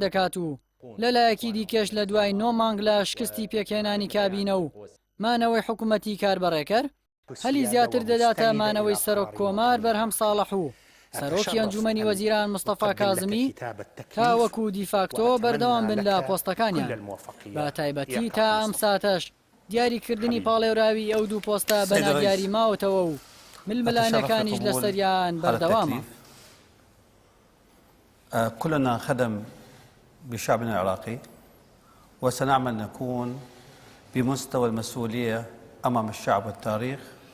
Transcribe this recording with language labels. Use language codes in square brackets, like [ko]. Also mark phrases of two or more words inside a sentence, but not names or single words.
[ckb] دەکات و لەلایەکی دیکەش لە دوای 9 مانگ لە شکستی پێکێنانی کابینە و مانەوەی حکوومەتی کاربڕێکەر هەلی زیاتر دەداتە مانەوەی سەرۆک کۆمار بەرهەم ساڵح و سەرۆکی ئەنجومەنی وەزیران مستەفا کازمی تا وەکو دیفاکتۆ بەردەوام بن لە پۆستەکانیان، بە تایبەتی تا ئەم ساتەش دیاریکردنی پاڵێوراوی ئەو دوو پۆستە بە نادیاری ماوەتەوە و ململانەکانیش لەسەریان بەردەوامە. [ar] كلنا خدم بشعبنا العراقي وسنعمل نكون بمستوى المسؤولية أمام الشعب والتاريخ